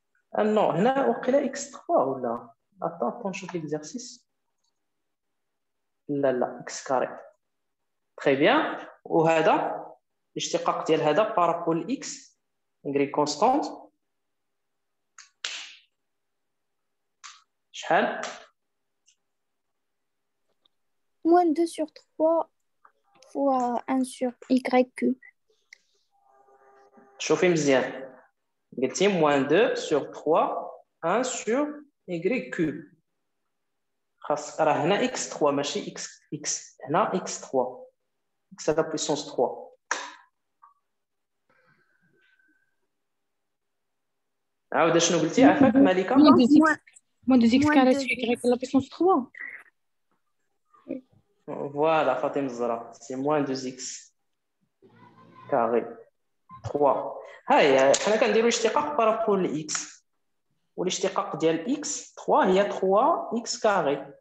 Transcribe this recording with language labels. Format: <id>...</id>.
<fr>Ah non,</fr> <ar>هنا وقيلا x3 ولا؟</ar> <fr>Attends,</fr> <ar>نشوف</ar> <fr>l'exercice. لا x carré. Très bien.</fr> <ar>وهذا الاشتقاق ديال هذا بارابور ل x y constante. شحال؟</ar> <fr>Moins 2 sur 3 fois 1 sur y cube.</fr> <ar>شوفي مزيان. قلتي</ar> <fr>moins 2 sur 3 1 sur y cube.</fr> <ar>خاص راه هنا x3 ماشي x هنا x3</ar> <fr>x à la puissance 3.</fr> <ar>عاود شنو قلتي عافاك مالكه؟</ar> <fr>Moins 2x carré sur y à la puissance 3. Voilà, Fatim Zara, c'est moins 2x carré.</fr> <ar>3. هاي حنا كنديروا الاشتقاق بارابور لإكس. والاشتقاق ديال x 3 هي 3x carré.</ar>